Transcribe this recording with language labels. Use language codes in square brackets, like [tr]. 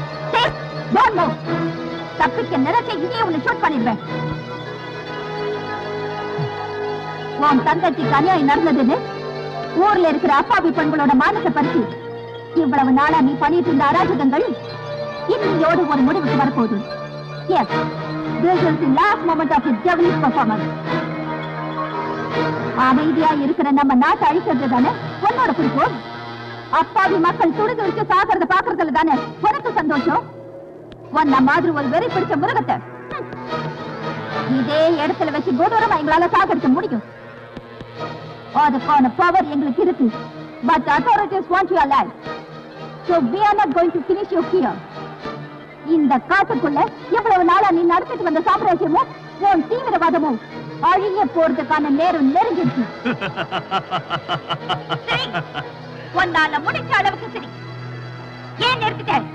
[ta] தப்பிக்க நினைச்ச இங்கே உன்னை ஷூட் பண்ணிடுவேன். உன் தங்கச்சிக்கு அநியாயம் நடந்ததுன்னு ஊர்ல இருக்கிற அப்பாவி பெண்களோட மானத்தை பறிச்சு இவ்வளவு நாளா நீ பண்ணிட்டு இருந்த அராஜகங்கள் இன்னையோடு ஒரு முடிவுக்கு வரப்போகுது. [en] Yes, this is the last moment of his devilish performance. [ta] அமைதியா இருக்கிற நம்ம நாட்டை அழிக்கிறது தானே உன்னோட குறிக்கோள். அப்பாவி மக்கள் துடிதுடிச்சு சாகிறத பாக்குறதுல தானே உனக்கு சந்தோஷம். உன்ன மாதிரி ஒரு வெறி பிடிச்ச மிருகத்தை இதே இடத்துல வச்சு கொடூரமா எங்களால சாகடிக்க முடியும். அதுக்கான பவர் எங்களுக்கு இருக்கு. [en] But the authorities want you alive. So we are not going to finish you here. [ta] இந்த காட்டுக்குள்ள எவ்வளவு நாளா நீ நடத்திட்டு வந்த சாம்ராஜ்யமும் உன் தீவிரவாதமும் அழிய போறதுக்கான நேரம் நெருங்கிடுச்சு. சரி, உன்னால முடிச்ச அளவுக்கு சரி. ஏன் நிறுத்திட்ட?